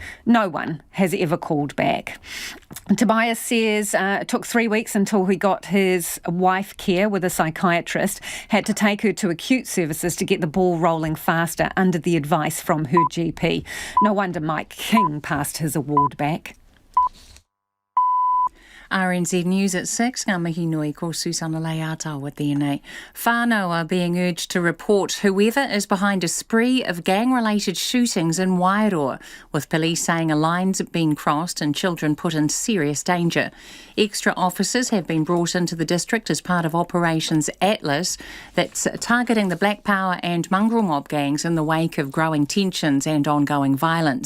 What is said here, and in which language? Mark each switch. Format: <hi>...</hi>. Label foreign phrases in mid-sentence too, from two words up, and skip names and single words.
<en>No one has ever called back. Tobias says it took 3 weeks until he got his wife care with a psychiatrist, had to take her to acute services to get the ball rolling faster under the advice from her GP. No wonder Mike King passed his award back. RNZ News at 6.</en> <mi>Ngā mihi nui ko Susana Leata</mi> <en>with DNA. Whānau are being urged to report whoever is behind a spree of gang-related shootings in Wairoa, with police saying a line's been crossed and children put in serious danger. Extra officers have been brought into the district as part of Operations Atlas that's targeting the Black Power and mongrel mob gangs in the wake of growing tensions and ongoing violence.</en>